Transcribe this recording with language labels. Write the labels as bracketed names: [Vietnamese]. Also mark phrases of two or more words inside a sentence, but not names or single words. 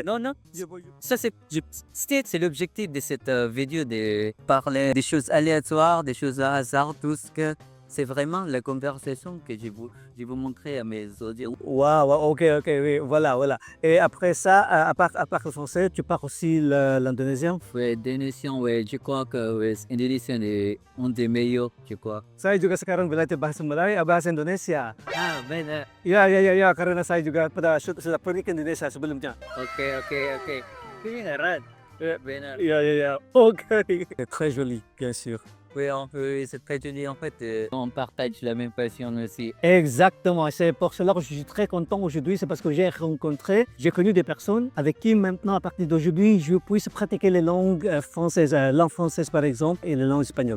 [French] Non, ça c'est l'objectif de cette vidéo, de parler des choses aléatoires, des choses à hasard, tout ce que c'est vraiment la conversation que je vous montrer à mes audiences. Waouh, ok, oui, voilà. Et après ça, à part le français, tu parles aussi l'indonésien? Oui, indonésien, oui, je crois que indonésien est un des meilleurs, je crois. [Indonesian] Saya juga sekarang belajar bahasa Melayu, bahasa Indonesia. Ah, benar. Ya, karena saya juga sudah pergi ke Indonesia sebelumnya. Ok. Benar. Benar. Ya, [French] ok. C'est très joli, bien sûr. Oui, c'est très joli. En fait, on partage la même passion aussi. Exactement, c'est pour cela que je suis très content aujourd'hui, c'est parce que j'ai connu des personnes avec qui maintenant, à partir d'aujourd'hui, je puisse pratiquer les langues françaises, langue française par exemple, et les langues espagnoles.